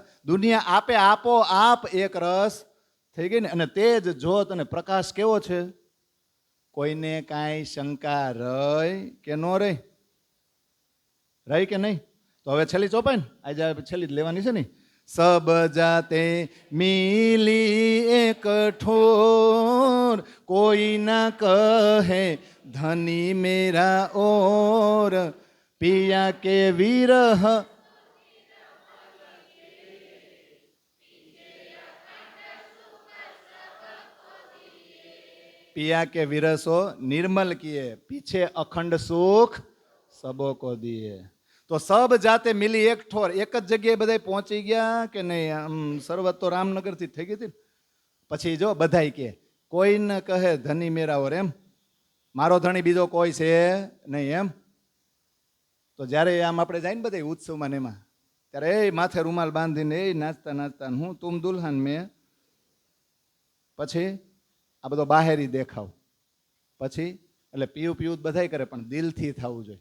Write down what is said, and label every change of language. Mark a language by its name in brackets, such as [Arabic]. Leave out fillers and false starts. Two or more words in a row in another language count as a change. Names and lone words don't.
[Gujarati] દુનિયા આપે આપો આપ એક રસ થઈ ગઈ ને. અને તેજ જોત અને પ્રકાશ કેવો છે? કોઈને કાંઈ શંકા રહી કે ન રહી? રહી કે નહીં? તો હવે છેલ્લી ચોપાઈ ને, આજે છેલ્લી જ લેવાની છે ને. [Hindi] सब जाते मिली एक ठोर, कोई ना कहे धनी मेरा और, पिया के विरह पिया के विरसो निर्मल किए, पीछे अखंड सुख सबो को दिए. [Gujarati] તો [Hindi] सब जाते मिली एक ठोर, [Gujarati] એક જ જગ્યાએ બધા પહોંચી ગયા કે નહીં? આમ શરૂઆત તો રામનગરથી થઈ ગઈ હતી ને. પછી જો બધાય કે [Hindi] कोई न कहे धनी मेरा और, [Gujarati] એમ મારો ધણી બીજો કોઈ છે નહીં એમ. તો જ્યારે આમ આપણે જાય ને બધા ઉત્સવમાં ને એમાં, ત્યારે એ માથે રૂમાલ બાંધીને એ નાચતા નાચતા હું [Hindi] तुम दुल्हन में, [Gujarati] પછી આ બધો બાહેરી દેખાવ, પછી એટલે પીવું પીવું બધાય કરે પણ દિલથી થવું જોઈએ.